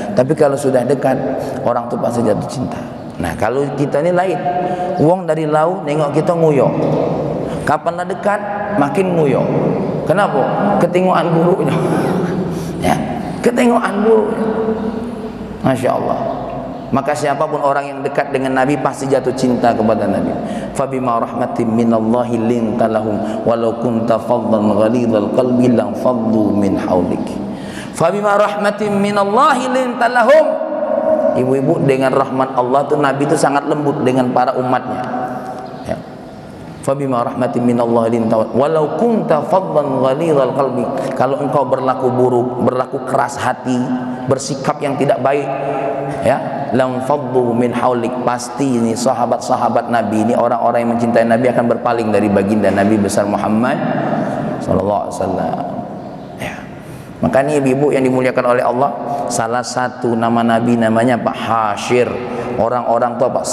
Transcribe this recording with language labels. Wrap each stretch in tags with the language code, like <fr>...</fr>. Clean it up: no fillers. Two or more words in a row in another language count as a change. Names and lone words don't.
<id>Tapi kalau sudah dekat, orang tuh pasti jatuh cinta. Nah, kalau kita ini lain, uang dari lau nengok kita nguyok. Kapan lah dekat, makin nguyok. Kenapa? Ketengokan buruknya. Ya, ketengokan buruknya.</id> <ar>ما شاء الله.</ar> <id>Maka siapapun orang yang dekat dengan Nabi pasti jatuh cinta kepada Nabi.</id> <ar>فبما رحمة من الله لنت لهم ولو كنت فظا غليظ القلب لانفضوا من حولك. فبما رحمة من الله لنت لهم.</ar> <id>Ibu-ibu, dengan rahmat Allah tuh Nabi itu sangat lembut dengan para umatnya. Ya.</id> <ar>فبما رحمة من الله لنت ولو كنت فظا غليظ القلب.</ar> <id>Kalau engkau berlaku buruk, berlaku keras hati, bersikap yang tidak baik, ya,</id> <ar>لانفضوا من حولك,</ar> <id>pasti ini sahabat-sahabat Nabi ini, orang-orang yang mencintai Nabi akan berpaling dari baginda Nabi besar Muhammad</id> <ar>صلى الله عليه وسلم.</ar> <id>Ya. Makanya ibu-ibu yang dimuliakan oleh Allah, salah satu nama Nabi namanya Pak Hashir. Orang-orang tuh apa?</id>